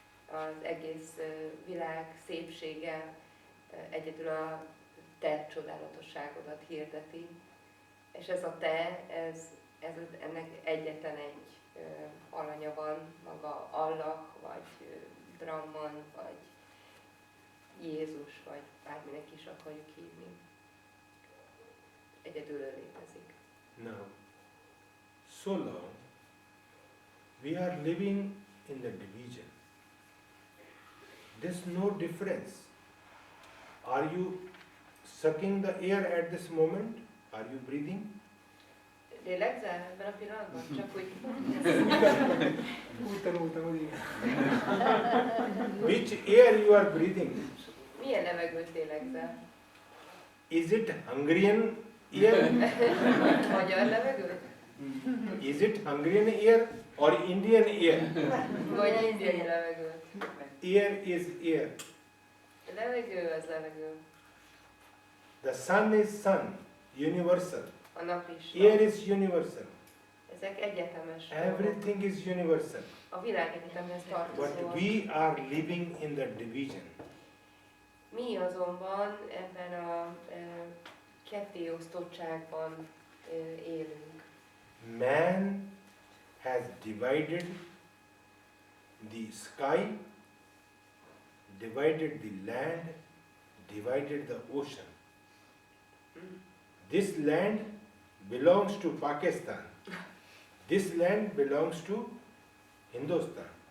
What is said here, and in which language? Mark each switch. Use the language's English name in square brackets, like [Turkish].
[Hungarian] Az egész világ szépsége egyedül a te csodálatosságodat hirdeti. És ez a te, ennek egyetlen egy alanya van, maga Allah, vagy Brahman, vagy Jézus, vagy bárminek is akarjuk hívni. Egyedül ő létezik. [English] Now, so long we are living in the division. There's no difference. Are you sucking the air at this moment? Are you breathing? [Hungarian] Lélegzel ebben a pillanatban? Csak úgy... Úgy tanultam, hogy igen. [English] Which air you are breathing? [Hungarian] Milyen levegőt lélegzel? [English] Is it Hungarian air? [Hungarian] Magyar levegőt? [English] Is it Hungarian air or Indian air? [Hungarian] Vagy indiai levegőt? [English] Air is air. [Hungarian] A levegő az levegő. [English] The sun is sun, universal. [Hungarian] A nap is. [English] Air is universal. [Hungarian] Ezek egyetemes. [English] Everything is universal. [Hungarian] A világ egyetemhez tartozó. [English] But we are living in the division. [Hungarian] Mi azonban ebben a kettéosztottságban élünk. [English] Man has divided the sky, divided the land, divided the ocean. This land belongs to Pakistan. This land belongs to Hindustan.